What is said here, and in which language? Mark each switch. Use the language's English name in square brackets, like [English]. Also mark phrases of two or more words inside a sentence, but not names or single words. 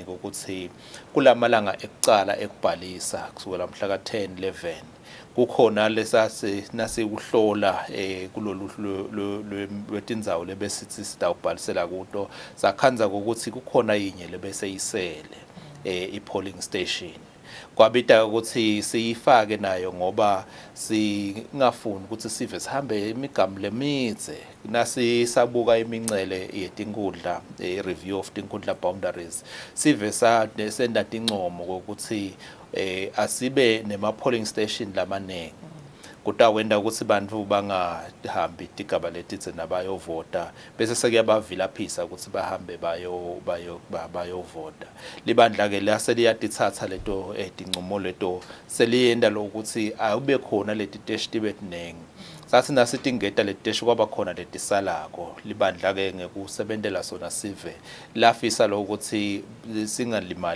[Swati] ukuthi kulamalanga ekucala ekubhalisa kusukela mhla ka10 11 kukhona lesase nasekuhlola kulolu lwetindzawo lebesithi sitawubhalisela kuto sakhanza ukuthi kukhona yinye lebese isele i-polling station kwabita ukuthi siyifake nayo ngoba singafuni ukuthi sive sihambe imigamu lemitse nasisabuka imincele yetinkundla [English] review of [Swati] tinkundla boundaries sive senda tincomo ukuthi asibe nema-polling station lamanengi kutawenda ukuthi bantu bangahambi tigaba letitse nabayovota bese sekuyabavilaphisa ukuthi bahambe bayovota libandla ke laseliyatithatha leto tincomo leto seliyenda lokuthi awube khona leti teshi tibe tinengi sathi nasitingeta letesho kwaba khona letisalako libandla ke ngekusebentela sona sive lafisa lokuthi singalimali